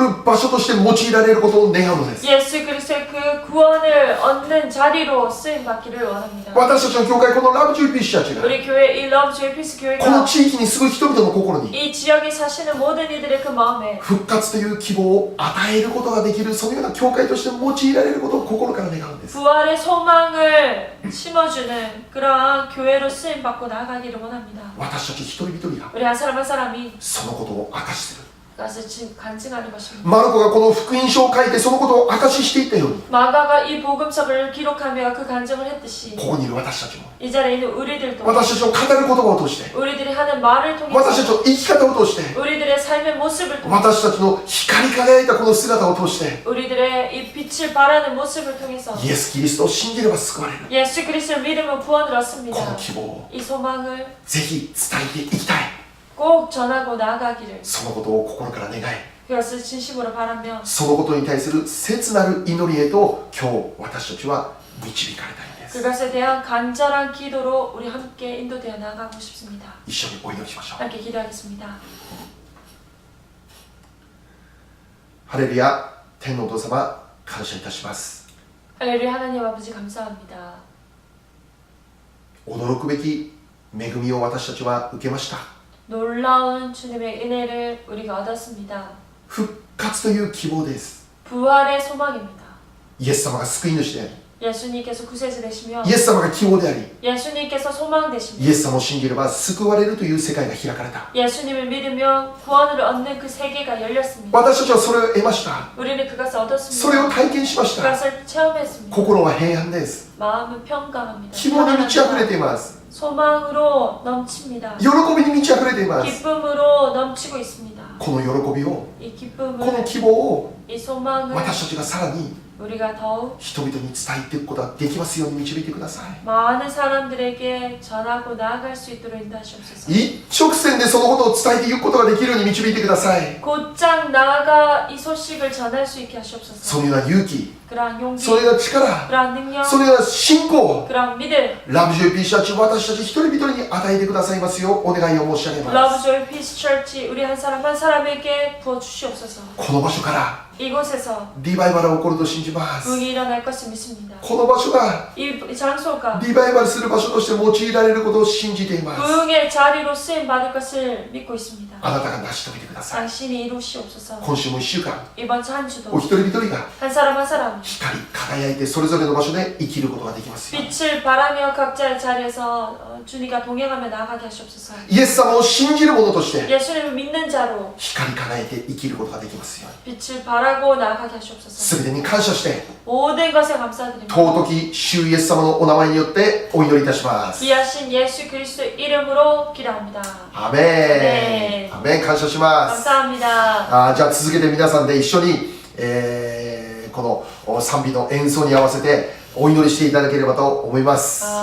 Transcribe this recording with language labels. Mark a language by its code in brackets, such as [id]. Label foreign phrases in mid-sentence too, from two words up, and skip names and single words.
[ko] 예수 그리스도의 그 구원을 얻는 자리로 쓰임 받기를 원합니다. [ja] 私たちの教会、このラブジョイピースチャーチが [ko] 우리 교회 이 러브 조이 피스 [ja] この [ko] 교회가 [ja] 地域に住む人々の心に [ko] 이 지역에 사시는 모든 이들의 그 마음에 [ja] 復活という希望を与えることができる、そのような教会として用いられることを心から願うんです。 [ko] 부활의 소망을 심어주는 그러한 교회로 쓰임 받고 나아가기를 원합니다. [ja] 私たち一人一人が [ko] 우리 한 사람 한 사람이 [ja] そのことを証しする。 [ko] 그것을 간증하는 것입니다. [ja] マルコがこの福音書を書いてそのことを証ししていったように、 [ko] 마가가 이 복음서를 기록하며 그 간증을 했듯이 [ja] ここにいる私たちも [ko] 이 자리에 있는 우리들도 [ja] 私たちの語る言葉を通して、 [ko] 우리들이 하는 말을 [ja] 私たち [ko] 통해서 [ja] の生き方を通して、 [ko] 우리들의 삶의 모습을 통해서 [ja] 私たちの光り輝いたこの姿を通して、 [ko] 우리들의 이 빛을 발하는 모습을 통해서 [ja] イエス・キリストを信じれば救われる。 [ko] 예수 그리스도를 믿으면 구원을 [ja] こ [ko] 얻습니다. [ja] の希望を [ko] 이 소망을 [ja] ぜひ伝えていきたい。 [ko] 꼭 전하고 나아가기를 [ja] そのことを心から願い、 [ko] 그것을 진심으로 바라며 [ja] そのことに対する切なる祈りへと今日私たちは導かれたいんです。 [ko] 그것에 대한 간절한 기도로 우리 함께 인도되어 나가고 싶습니다. [ja] 一緒にお祈りしましょう。 [ko] 함께 기도하겠습니다. [ja] ハレルヤ、天のお父様、感謝いたします。 [ko] 할렐루야 하나님 아버지 감사합니다. [ja] 驚くべき恵みを私たちは受けました。 [ko] 놀라운 주님의 은혜를 우리가 얻었습니다. [ja] 復活という希望です。 [ko] 부활의 소망입니다. [ja] イエス様が救い主であり、 [ko] 예수님께서 구세주 되시며 [ja] イエス様が希望であり、 [ko] 예수님께서 소망 되시며 [ja] イエス様を信じれば救われるという世界が開かれた。 [ko] 예수님을 믿으며 구원을 얻는 그 세계가 열렸습니다. [ja] 私たちはそれを得ました。 [ko] 우리는 그것을 [ja] それを [ko] 얻었습니다. [ja] 体験しました。 [ko] 그것을 체험했습니다. [ja] 心は平安です。 [ko] 마음은 평강합니다. [ja] 希望に満ち溢れています。 [ko] 소망으로 넘칩니다. [ja] 喜びに満ち溢れています。 [ko] 기쁨으로 넘치고 있습니다. [ja] この喜びを、 [ko] 이 [ja] この [ko] 기쁨을 [ja] 希望を [ko] 이 소망을 [ja] 私たちがさらに [ko] 우리가 더욱 [ja] 人々に伝えていくことができますように導いてください。 [ko] 많은 사람들에게 전하고 나아갈 수 있도록 인도하시옵소서. [ja] 一直線でそのことを伝えていくことができるように導いてください。 [ko] 곧장 나아가 이 소식을 전할 수 있게 [ja] そ [ko] 하시옵소서. [ja] のような勇気、 [ko] 그러한 용기, [ja] そのような力、 [ko] 그러한 능력, [ja] そのような信仰、 [ko] 그러한 믿음, [ja] ラブジョイピースチャーチ私たち一人一人に与えてくださいますようお願いを申し上げま Love す。 [ko] Joy Peace Church 우리 한 사람 한 사람에게 부어 주시옵소서. [ja] この場所から [ko] 이곳에서 [ja] リバイバルが起こると信じます。 [ko] 부흥이 일어날 것을 믿습니다. [ja] この場所が [ko] 이 장소가 [ja] リバイバルする場所として用いられることを信じています。 [ko] 부흥의 자리로 쓰임 받을 것을 믿고 있습니다. [ja] あなたが成し遂げてください。 [ko] 당신이 이루시옵소서. [ja] 今週も1週間、 [ko] 이번 주 한 주도 [ja] お一人一人が [ko] 한 사람 한 사람 [ja] 光り輝いてそれぞれの場所で生きることができますよ。 [ko] 빛을 바라며 각자의 자리에서 주님과 동행하며 나아가게 하시옵소서. [ja] イエス様を信じる者として [ko] 예수님을 믿는 자로 [ja] 光り輝いて生きることができますよ。 [ko] 빛을 바라고 나아가게 하시옵소서. [ja] すべてに感謝して [ko] 모든 것에 감사드립니다. [ja] 尊き主イエス様のお名前によってお祈りいたします。 [ko] 귀하신 예수 그리스도 이름으로 기도합니다. [ja] アメン。アメン。感謝します。 [ko] 감사합니다. [ja] じゃあ続けて皆さんで一緒に、この賛美の演奏に合わせてお祈りしていただければと思います。